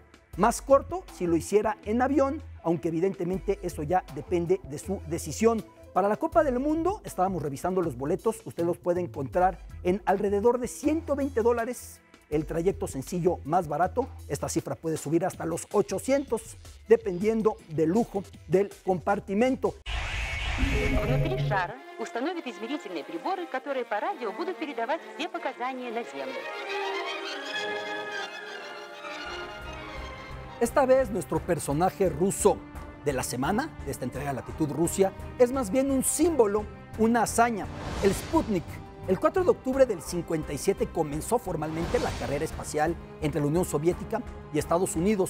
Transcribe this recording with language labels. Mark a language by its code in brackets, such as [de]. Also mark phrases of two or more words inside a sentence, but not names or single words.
[es] Más corto si lo hiciera en avión, aunque evidentemente eso ya depende de su decisión. Para la Copa del Mundo, estábamos revisando los boletos, usted los puede encontrar en alrededor de $120. El trayecto sencillo más barato, esta cifra puede subir hasta los 800, dependiendo del lujo del compartimento. [ru] Внутри шара установят измерительные приборы, которые по радио будут передавать все показания на Землю. [es] Esta vez nuestro personaje ruso de la semana, de esta entrega Latitud Rusia, es más bien un símbolo, una hazaña, el Sputnik. El 4 de octubre del 57 comenzó formalmente la carrera espacial entre la Unión Soviética y Estados Unidos.